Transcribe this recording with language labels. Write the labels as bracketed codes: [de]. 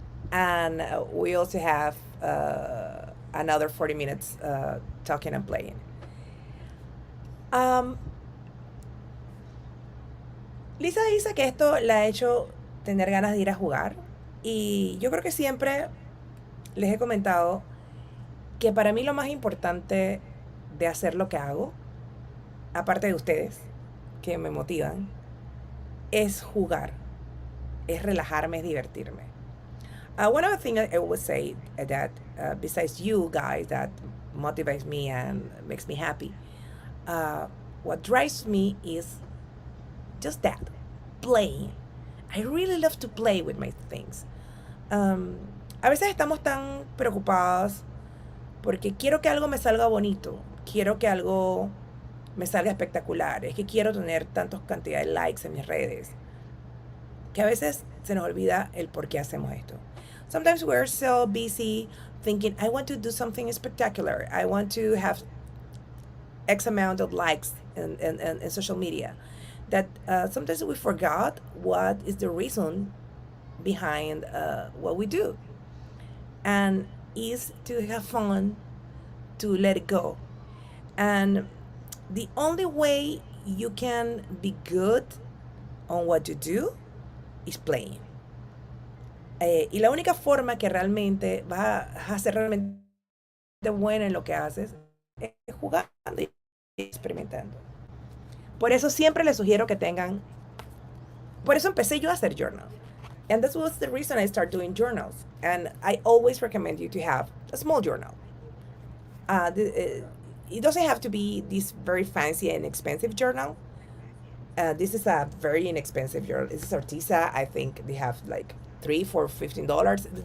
[en] And we also have another 40 minutes talking and playing. [es] Lisa dice que esto la ha hecho tener ganas de ir a jugar. Y yo creo que siempre les he comentado que para mí lo más importante de hacer lo que hago, aparte de ustedes, que me motivan, es jugar, es relajarme, es divertirme. [en] One of the things I always say that besides you guys that motivates me and makes me happy, what drives me is just that, playing. I really love to play with my things. [es] A veces estamos tan preocupados porque quiero que algo me salga bonito, quiero que algo me salga espectacular, es que quiero tener tantas cantidades de likes en mis redes, que a veces se nos olvida el por qué hacemos esto. [en] Sometimes we're so busy thinking, I want to do something spectacular, I want to have X amount of likes in social media, that sometimes we forgot what is the reason behind what we do, and is to have fun, to let it go. And the only way you can be good on what you do is playing. [es] Y la única forma que realmente vas a ser realmente buena en lo que haces es jugando y experimentando. Por eso siempre les sugiero que tengan, por eso empecé yo a hacer journal. [en] And that was the reason I started doing journals. And I always recommend you to have a small journal. It doesn't have to be this very fancy and expensive journal. This is a very inexpensive journal. This is Artisa. I think they have like $3 for $15.